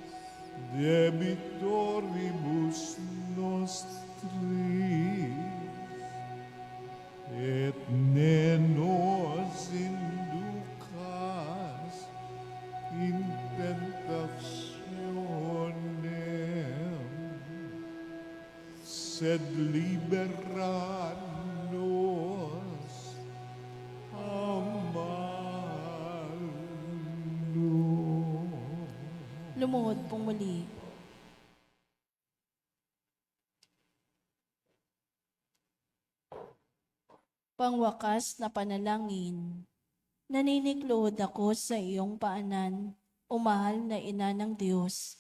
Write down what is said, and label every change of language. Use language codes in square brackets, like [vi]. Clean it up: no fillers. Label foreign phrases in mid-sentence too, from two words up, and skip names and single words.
[la] debitoribus nostris, et ne nos inducas in tentationem, sed libera nos a malo. [tl] Lumuhod pong muli. Pangwakas na panalangin. Naniniklod ako sa iyong paanan, o mahal na ina ng Diyos.